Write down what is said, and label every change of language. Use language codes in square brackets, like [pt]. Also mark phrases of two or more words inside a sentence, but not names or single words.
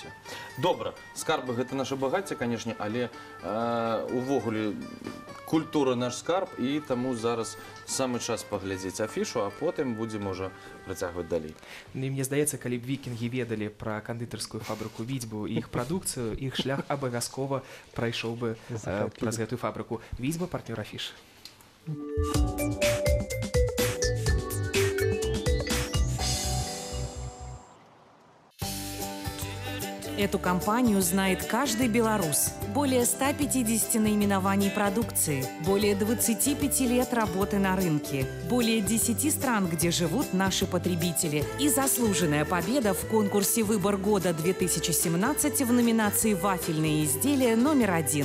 [be] Добра, скарбы гэта наша багацце, канешне, але увогуле культура наш скарб, і таму зараз самы час паглядзець афішу, а потым будзем можа працягваць далей. Ну і мне здаецца, калі б вікінгі ведалі пра кандытарскую фабрыку Віцьбу і іх прадукцыю, іх шлях абавязкова прайшоў бы праз гэтую фабрыку. Віцьба, партнёр афішы. [ru] Эту компанию знает каждый белорус. Более 150 наименований продукции, более 25 лет работы на рынке, более 10 стран, где живут наши потребители, и заслуженная победа в конкурсе «Выбор года 2017» в номинации «Вафельные изделия» номер 1.